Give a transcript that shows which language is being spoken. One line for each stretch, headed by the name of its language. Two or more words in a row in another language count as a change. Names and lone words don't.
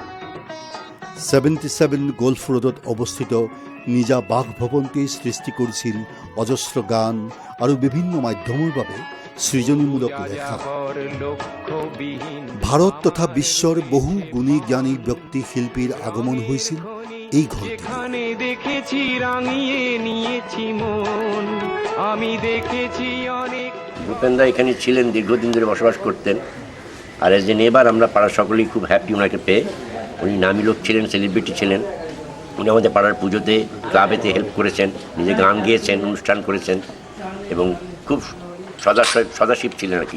Assamese: 77 গল্ফ ৰোডত অৱস্থিত নিজা বাসভৱনতেই সৃষ্টি কৰিছিল অজস্ৰ গান আৰু বিভিন্ন মাধ্যমৰ বাবে সৃজনীমূলক লেখা। ভাৰত তথা বিশ্বৰ বহু গুণী জ্ঞানী ব্যক্তি শিল্পীৰ আগমন হৈছিল এই ঘৰটি।
Bangla: ভূপেন দা এখানে ছিলেন, দীর্ঘদিন ধরে বসবাস করতেন। আর
English: as a neighbour
Bangla: আমরা পাড়ার সকলেই খুব হ্যাপি ওনাকে পেয়ে। উনি নামী লোক ছিলেন, সেলিব্রিটি ছিলেন। উনি আমাদের পাড়ার পুজোতে, ক্লাবেতে হেল্প করেছেন, নিজে গান গেয়েছেন, অনুষ্ঠান করেছেন এবং খুব সদাশিব ছিলেন আর কি।